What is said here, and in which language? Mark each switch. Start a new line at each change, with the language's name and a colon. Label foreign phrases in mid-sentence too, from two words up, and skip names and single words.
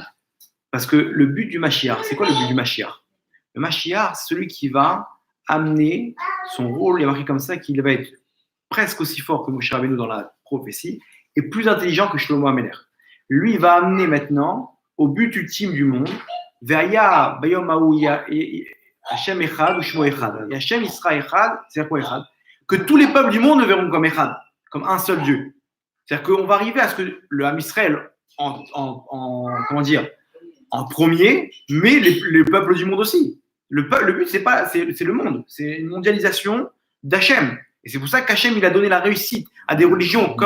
French: Parce que le but du Mashiach, c'est quoi le but du Mashiach? Le Mashiach, c'est celui qui va amener son rôle, il est marqué comme ça, qu'il va être presque aussi fort que Moshe Rabbeinu dans la prophétie et plus intelligent que Shlomo HaMelech. lui, il va amener maintenant au but ultime du monde.
Hebrew: והיה ביום ההוא ה' אחד ושמו אחד.
French: Et Hashem il sera echad, c'est-à-dire quoi echad? Que tous les peuples du monde le verront comme echad, comme un seul Dieu. C'est-à-dire qu'on va arriver à ce que le Ham Israël, comment dire, en premier, mais les peuples du monde aussi. Le but, c'est le monde. C'est une mondialisation d'Hachem. Et c'est pour ça qu'Hachem, il a donné la réussite à des religions comme.